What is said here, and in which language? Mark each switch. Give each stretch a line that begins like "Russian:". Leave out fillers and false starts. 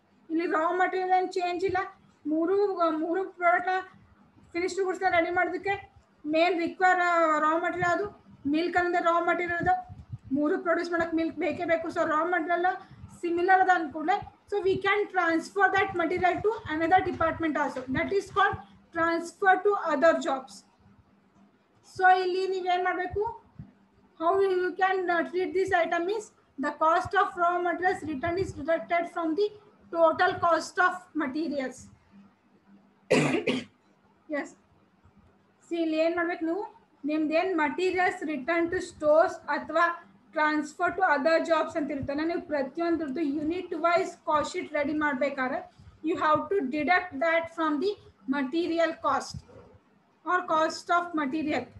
Kannada: ಇಲ್ಲಿ raw material ಏನು change ಇಲ್ಲ. ಮೂರು ಪ್ರಾಡಕ್ಟ್ ಫಿನಿಶ್ಡ್ ಗುಡ್ಸ್ನ ರೆಡಿ ಮಾಡೋದಕ್ಕೆ ಮೇನ್ ರಿಕ್ವೈರ್ ರಾ ಮಟೀರಿಯಲ್ ಅದು ಮಿಲ್ಕ್ ಅಂದ್ರೆ ರಾ ಮಟೀರಿಯಲ್ ಅದ, ಮೂರು ಪ್ರೊಡ್ಯೂಸ್ ಮಾಡಕ್ಕೆ ಮಿಲ್ಕ್ ಬೇಕೇ ಬೇಕು. ಸೊ ರಾ ಮಟೀರಿಯಲ್ ಸಿಮಿಲರ್ ಅದ ಅಂದ್ಕೂಡಲೇ
English: So we can transfer that material to another department also, that is called transfer to other jobs.
Kannada: So ಇಲ್ಲಿ ನೀವೇನು ಮಾಡಬೇಕು,
English: how you can treat this item is the cost of raw materials returned is deducted from the total cost of materials. Yes, see
Kannada: ಇಲ್ಲಿ ಏನು ಮಾಡ್ಬೇಕು, ನೀವು ನಿಮ್ದೇನು materials return to stores ಅಥವಾ transfer to other jobs ಅಂತ ಇರುತ್ತಲ್ಲ, ನೀವು ಪ್ರತಿಯೊಂದ್ರದ್ದು unit wise cost sheet ready ಮಾಡಬೇಕಾದ್ರೆ
English: You have to deduct that from the material cost or cost of material.